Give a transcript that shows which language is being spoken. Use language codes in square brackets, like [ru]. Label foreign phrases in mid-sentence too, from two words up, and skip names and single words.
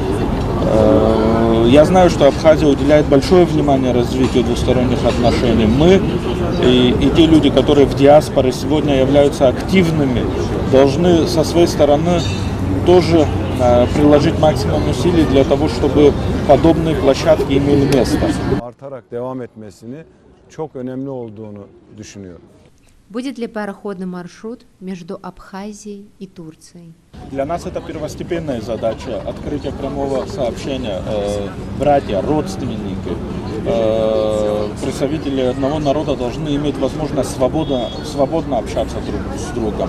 [ru] Я знаю, что Абхазия уделяет большое внимание развитию двусторонних отношений. Мы и те люди, которые в диаспоре сегодня являются активными, должны со своей стороны тоже приложить максимум усилий для того, чтобы подобные площадки имели место. [tr] Artarak devam etmesini çok önemli olduğunu düşünüyorum. [ru] Будет ли пароходный маршрут между Абхазией и Турцией? Для нас это первостепенная задача – открытие прямого сообщения. Братья, родственники, представители одного народа должны иметь возможность свободно общаться друг с другом.